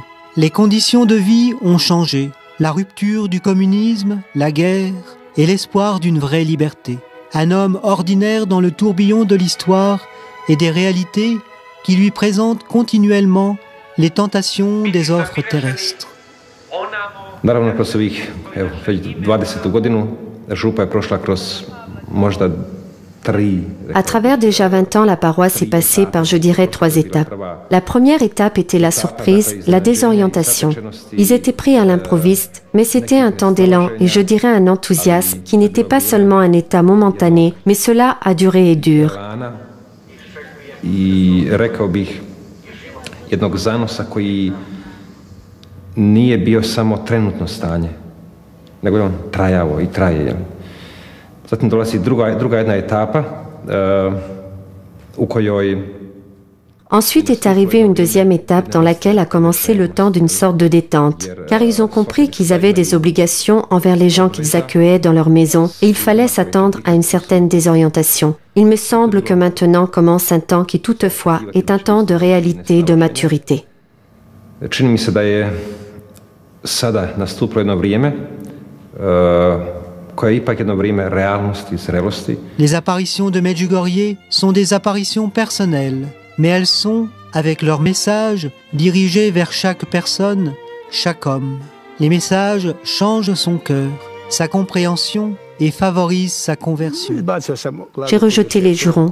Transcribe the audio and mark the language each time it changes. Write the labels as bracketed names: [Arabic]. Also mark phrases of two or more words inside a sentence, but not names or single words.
[French] Les conditions de vie ont changé. La rupture du communisme, la guerre et l'espoir d'une vraie liberté. Un homme ordinaire dans le tourbillon de l'histoire et des réalités qui lui présentent continuellement les tentations des offres terrestres. [Croatian] Naravno, kroz ovih, već 20. godinu, župa je prošla kroz možda 3. [French] À travers déjà 20 ans, la paroisse est passée par, je dirais, 3 étapes. La première étape était la surprise, la désorientation. Ils étaient pris à l'improviste, mais c'était un temps d'élan et je dirais un enthousiasme qui n'était pas seulement un état momentané, mais cela a duré et dure. [Croatian] I rekao bih jednog zanosa koji nije bio samo trenutno stanje, nego je on trajao i traje. Zatim dolazi druga jedna etapa u kojoj... [French] Ensuite est arrivée une deuxième étape dans laquelle a commencé le temps d'une sorte de détente, car ils ont compris qu'ils avaient des obligations envers les gens qu'ils accueillaient dans leur maison et il fallait s'attendre à une certaine désorientation. Il me semble que maintenant commence un temps qui toutefois est un temps de réalité, de maturité. [Croatian] Čini mi se da je sada nastupilo jedno vrijeme koje je ipak jedno vrijeme realnosti i zrelosti. [French] Les apparitions de Medjugorje sont des apparitions personnelles, mais elles sont, avec leur message, dirigées vers chaque personne, chaque homme. Les messages changent son cœur, sa compréhension et favorisent sa conversion. J'ai rejeté les jurons.